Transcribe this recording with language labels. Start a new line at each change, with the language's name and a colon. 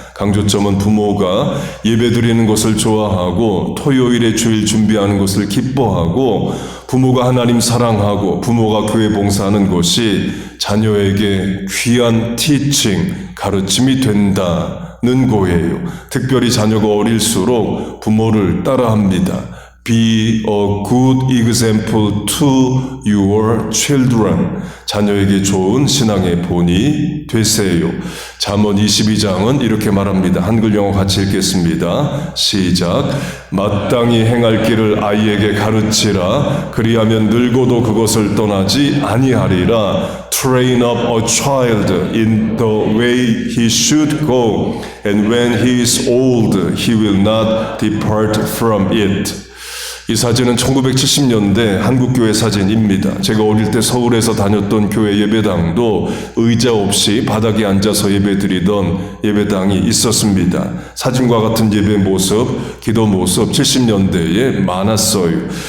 Korean: 강조점은 부모가 예배드리는 것을 좋아하고 토요일에 주일 준비하는 것을 기뻐하고 부모가 하나님 사랑하고 부모가 교회 봉사하는 것이 자녀에게 귀한 티칭, 가르침이 된다는 거예요. 특별히 자녀가 어릴수록 부모를 따라합니다.
English: Be a good example to your children.
Korean: 자녀에게 좋은 신앙의 본이 되세요. 잠언 22장은 이렇게 말합니다. 한글 영어 같이 읽겠습니다. 시작. 마땅히 행할 길을 아이에게 가르치라. 그리하면 늙어도 그것을 떠나지 아니하리라.
English: Train up a child in the way he should go, and when he is old, he will not depart from it.
Korean: 이 사진은 1970년대 한국교회 사진입니다. 제가 어릴 때 서울에서 다녔던 교회 예배당도 의자 없이 바닥에 앉아서 예배드리던 예배당이 있었습니다. 사진과 같은 예배 모습, 기도 모습 70년대에 많았어요.